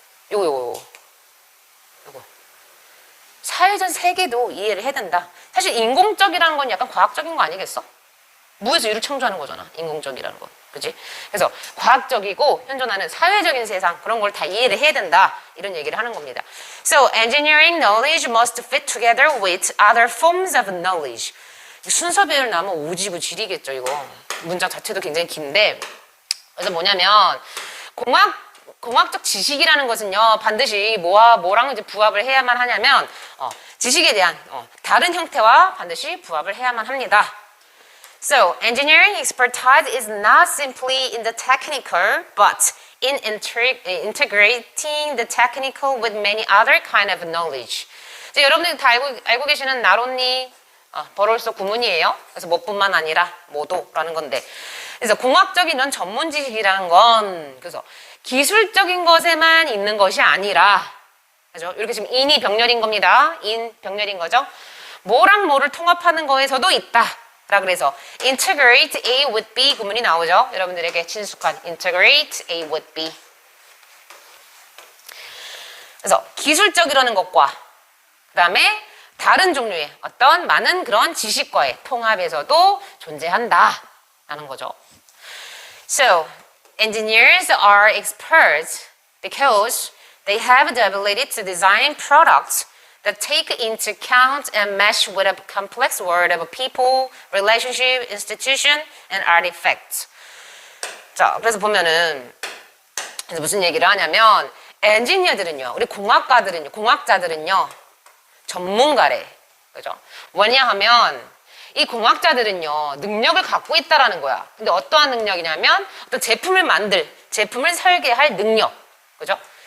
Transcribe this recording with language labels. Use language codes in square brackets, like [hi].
[ko] 요거 사회적 세계도 이해를 해야 된다. 사실 인공적이라는 건 약간 과학적인 거 아니겠어? 무에서 유를 창조하는 거잖아, 인공적이라는 건. 그치? 그래서 과학적이고 현존하는 사회적인 세상, 그런 걸 다 이해를 해야 된다, 이런 얘기를 하는 겁니다. [en] So, engineering knowledge must fit together with other forms of knowledge. [ko] 순서 배열 나면 오지부지리겠죠, 이거. 문장 자체도 굉장히 긴데, 그래서 뭐냐면 공학적 지식이라는 것은요, 반드시 뭐랑 이제 부합을 해야만 하냐면 지식에 대한 다른 형태와 반드시 부합을 해야만 합니다. [en] So, engineering expertise is not simply in the technical, but in integrating the technical with many other kind of knowledge. [ko] 이제 여러분들이 다 알고 계시는 나론니 버롤소 구문이에요. 그래서 뭐뿐만 아니라 뭐도라는 건데, 그래서 공학적인 이런 전문 지식이라는 건 그래서 기술적인 것에만 있는 것이 아니라, 그죠? 이렇게 지금 in이 병렬인 겁니다. in 병렬인 거죠. 뭐랑 뭐를 통합하는 거에서도 있다. 라 그래서 [en] integrate A with B [ko] 구문이 나오죠. 여러분들에게 친숙한 [en] integrate A with B. [ko] 그래서 기술적이라는 것과 그 다음에 다른 종류의 어떤 많은 그런 지식과의 통합에서도 존재한다 라는 거죠. [en] So, engineers are experts because they have the ability to design products that take into account and mesh with a complex world of people, relationship, institution, and artifacts. [ko] 자, 그래서 보면은 무슨 얘기를 하냐면 엔지니어들은요, 우리 공학자들은요 전문가래. 그죠? 왜냐하면 이 공학자들은요 능력을 갖고 있다라는 거야. 근데 어떠한 능력이냐면 어떤 제품을 설계할 능력. 그죠?